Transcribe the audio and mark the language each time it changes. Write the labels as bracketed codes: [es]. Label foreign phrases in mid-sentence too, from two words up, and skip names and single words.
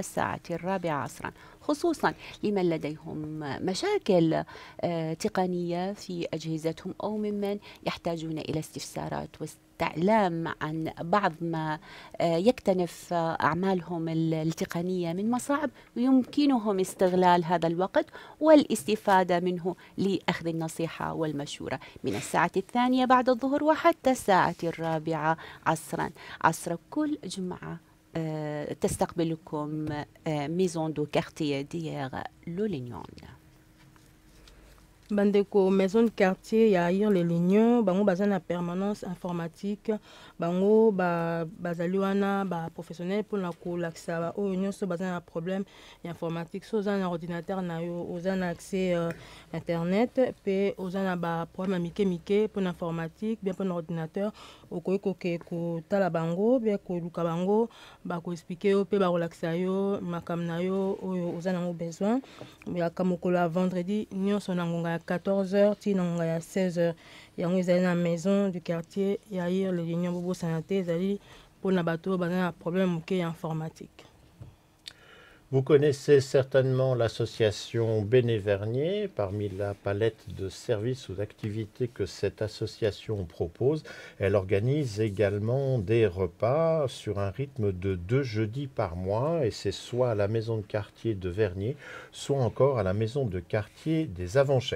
[ar] الساعة 4 عصرا، خصوصا لمن لديهم مشاكل تقنية في أجهزتهم أو ممن يحتاجون إلى استفسارات واستعلام عن بعض ما يكتنف أعمالهم التقنية من مصاعب، ويمكنهم استغلال هذا الوقت والاستفادة منه لأخذ النصيحة والمشورة من الساعة 2 بعد الظهر وحتى الساعة 4 عصرا عصر كل جمعة. تستقبلكم ميزون دو كارتيه دير لولينيون. [ln] Bandeko [fr] maison de quartier [ln] ya Aïr-le-Lignon bango baza na [fr] permanence informatique [ln] bango bazali wana ba professionnel pour na kolakisa ba oyo nyonso baza na [fr] problème informatique [ln] so oza na ordinateur na yo oza na [fr] accès internet [ln] pe oza na ba problème mike [fr] pour informatique bien pour [ln] na ordinateur okoki kotala bango bien koluka bango ba ko expliquer yo pe ba kolakisa yo makam na yo oyo oza nango besoin ya kamokolo ya vendredi nyonso na ngonga 14h tina ngonga ya 16h yango ezali na [fr] maison du quartier [ln] ya Aïr-le-Lignon bobo santé ezali mpona bato baza na problème moke informatique. [fr] Vous connaissez certainement l'association Béné-Vernier. Parmi la palette de services ou d'activités que cette association propose, elle organise également des repas sur un rythme de 2 jeudis par mois, et c'est soit à la maison de quartier de Vernier, soit encore à la maison de quartier des Avanchais.